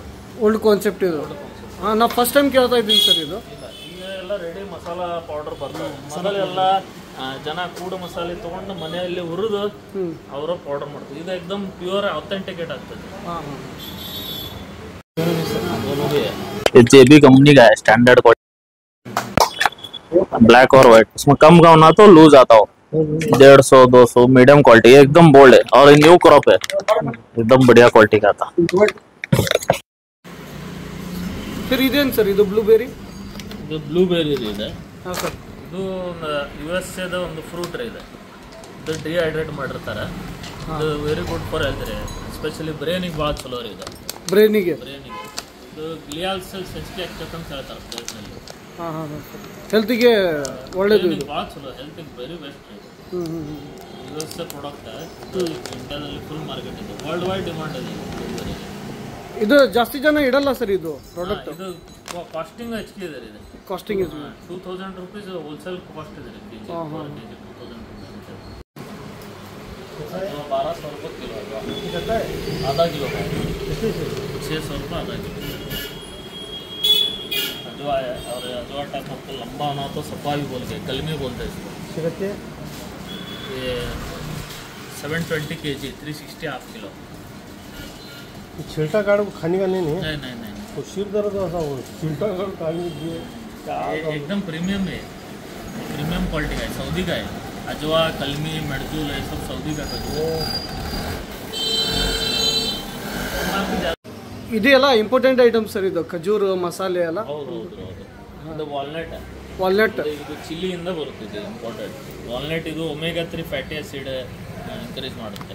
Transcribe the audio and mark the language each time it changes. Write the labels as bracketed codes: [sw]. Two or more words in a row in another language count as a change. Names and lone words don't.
[en] old concept [kn] ಇದು. ಹಾಂ, ನಾವು [en] first time [kn] ಕೇಳ್ತಾ ಇದ್ದೀನಿ ಸರ್. ಇದು ಈಗ ಎಲ್ಲ [en] ready masala powder [kn] ಬರ್ತದೆ. ಮೊದಲು ಎಲ್ಲ ಜನ ಕೂಡು ಮಸಾಲೆ ತೊಗೊಂಡು ಮನೆಯಲ್ಲಿ ಹುರಿದು ಅವರು ಪೌಡರ್ ಮಾಡ್ತಾರೆ. ಇದು ಎಕ್ದಮ್ [en] pure authenticate [kn] ಆಗ್ತದೆ. [hi] JB कंपनी का है, [en] standard black [hi] और व्हाइट. उसमें कम का होना तो लूज आता हो. 150-200 [en] medium quality, [hi] एकदम बोल्ड है और [en] new crop [hi] है, एकदम बढ़िया क्वालिटी का था. [kn] फिर ಇದೇನು ಸರ್? ಇದು ಬ್ಲೂಬೆರಿ. ಇದು ಬ್ಲೂಬೆರಿ ಇದೆ. ಹಾಂ ಸರ್. ಇದು USA ದ ಒಂದು ಫ್ರೂಟ್ ಇದೆ. ಇದು ಡಿಹೈಡ್ರೇಟ್ ಮಾಡಿರ್ತಾರೆ. ಇದು [en] very good for health [kn] ರೀ, ಎಸ್ಪೆಷಲಿ ಬ್ರೈನಿಗೆ ಭಾಳ ಚಲೋ ರೀ. ಇದು ಬ್ರೈನಿಗೆ ಇದು [en] glial cells [kn] ಹೆಚ್ಚಿಗೆ ಆಗ್ತದೆ ಅಂತ ಹೇಳ್ತಾರೆ ಬ್ರೈನಲ್ಲಿ. ಹೆಲ್ತಿಗೆ ಒಳ್ಳೇದು, ಇದು ಭಾಳ ಚಲೋ, ಹೆಲ್ತಿಗೆ [en] very best. [kn] USA ಪ್ರಾಡಕ್ಟ್ ಇಂಡಿಯಾದಲ್ಲಿ [en] full market [kn] ಇದೆ, [en] world wide demand [kn] ಇದೆ. ಇದು ಜಾಸ್ತಿ ಜನ ಇಡಲ್ಲ ಸರ್ ಇದು ಪ್ರಾಡಕ್ಟ್. ಇದು ಕಾಸ್ಟಿಂಗ್ ಹೆಚ್ಚಿಗೆ ಇದೆ. ಇದು ಕಾಸ್ಟಿಂಗ್ [hi] 2000 rupees [kn] ಹೋಲ್ಸೇಲ್ ಕಾಸ್ಟ್ ಇದೆ ರೀ. [hi] 2000 rupees 1200 रुपये किलो, आधा किलो का 600 रुपये आधा किलो. अजवा है, और अजवा टाइप आपको लंबा होना तो सफा भी बोलते हैं, कलमी बोलते हैं इसको. ये 720 kg, 360 हाफ किलो. छिलटा काट खाने का नहीं नहीं तो सिर दर्द ऐसा हो, छिलटा काट खाने एकदम प्रीमियम है, [en] premium quality [hi] का है, सऊदी का है. अजवा, कलमी, मेडजूल ये सब सऊदी का खजूर. [kn] ಇದೆಲ್ಲ [en] important item [kn] ಸರ್. ಇದು ಖಜೂರ್ ಮಸಾಲೆ ಎಲ್ಲ. ಹೌದು. ಇದು ವಾಲ್ನಟ್. ಇದು ಚಿಲ್ಲಿಯಿಂದ ಬರುತ್ತಿದೆ, ಇಂಪಾರ್ಟೆಂಟ್ ವಾಲ್ನಟ್. ಇದು [en] omega 3 fatty acid [kn] ಎನ್ಕರೇಜ್ ಮಾಡುತ್ತೆ.